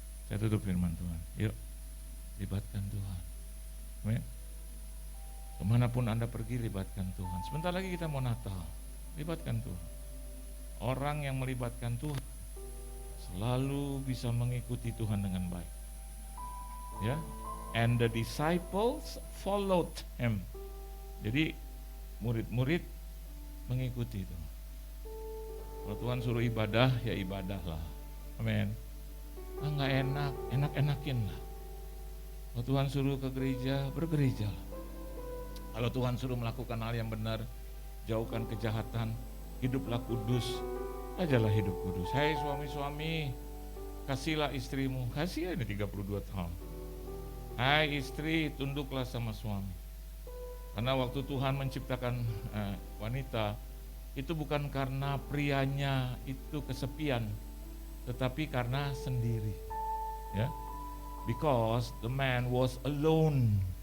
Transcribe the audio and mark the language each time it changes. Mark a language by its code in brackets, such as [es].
[id] Saya tutup firman Tuhan. Yuk, libatkan Tuhan. Amin. Kemanapun Anda pergi, libatkan Tuhan. Sebentar lagi kita mau Natal, libatkan Tuhan. Orang yang melibatkan Tuhan selalu bisa mengikuti Tuhan dengan baik. [en] Ya, and the disciples followed him. [id] Jadi murid-murid mengikuti itu. Kalau Tuhan suruh ibadah, ya ibadahlah. Amin. Nggak enak, enak-enakin lah. Kalau Tuhan suruh ke gereja, bergerejalah. Kalau Tuhan suruh melakukan hal yang benar, jauhkan kejahatan, hiduplah kudus, ajalah hidup kudus. Hai suami-suami, kasihlah istrimu, kasih ini 32 tahun. Hai istri, tunduklah sama suami. Karena waktu Tuhan menciptakan wanita, itu bukan karena prianya itu kesepian, tetapi karena sendiri. [en] Ya, because the man was alone.